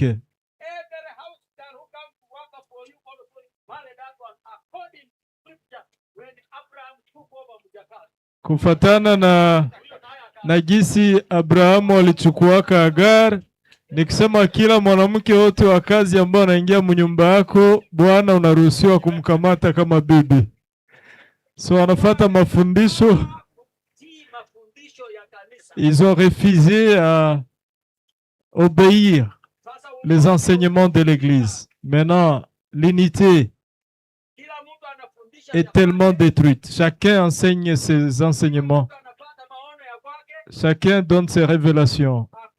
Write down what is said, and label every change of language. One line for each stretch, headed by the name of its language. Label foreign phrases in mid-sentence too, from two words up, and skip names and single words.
English: every house that who come to work for you also marry that one according to scripture when Abraham took over mjakazi.
Swahili: kufatana na jinsi Abrahamu alichukuaka Agar, nikisema kila mwanamke wote wa kazi ambao anaingia mnyumba yako, Bwana unaruhusiwa kumkamata kama bibi. So anafuata mafundisho. Tii mafundisho ya kanisa.
French: Ils ont refusé à obéir
Swahili: Sasa
French: les enseignements de l'Église. Maintenant, l'unité,
Swahili: kila
French: est tellement détruite. Chacun enseigne ses enseignements. Chacun donne ses révélations.